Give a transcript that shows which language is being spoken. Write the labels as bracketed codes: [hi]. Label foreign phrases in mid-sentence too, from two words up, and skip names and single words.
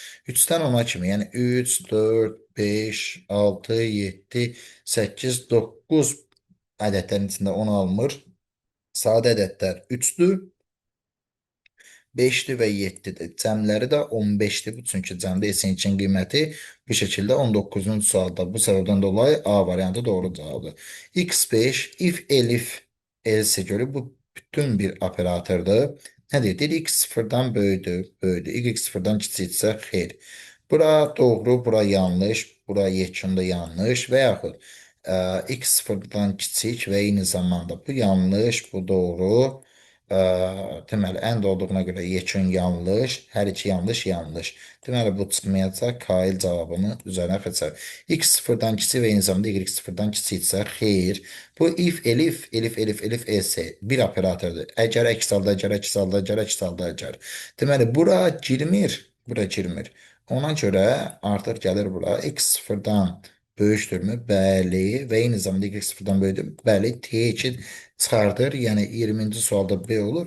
[az] 3-dən 10-a kimi, yəni 3, 4, 5, 6, 7, 8, 9 ədədlərin içində 10 almır. Sadə ədədlər 3-dür. 5'ti və 7'dir. Cəmləri də 15'dir. Bu çünki cəmdə S-in qiyməti bu şəkildə 19-cu sualda. Bu səbəbdən dolayı A variantı doğru cavabdır. X5 [en] if elif else [az] görə bu bütün bir operatordur. Nə deyir? X sıfırdan böyüdür, böyüdür. Y sıfırdan kiçiksə xeyr. Bura doğru, bura yanlış, bura yekunda yanlış və yaxud X sıfırdan kiçik və eyni zamanda bu yanlış, bu doğru. Deməli, end olduğuna görə yekun yanlış, hər iki yanlış yanlış. Deməli, bu çıxmayacaq, Kail cavabını üzərinə xəçər. X sıfırdan kiçik və eyni zamanda Y sıfırdan kiçiksə, xeyr. Bu [en] if, elif, else [az] bir operatordur. Əgər əks halda, əgər əks halda, əgər əks halda, əgər. Deməli, bura girmir, bura girmir. Ona görə artıq gəlir bura. X sıfırdan böyükdürmü? Bəli. Və eyni zamanda Y sıfırdan böyükdür. Bəli, T2 çıxardır. Yəni 20-ci sualda B olur.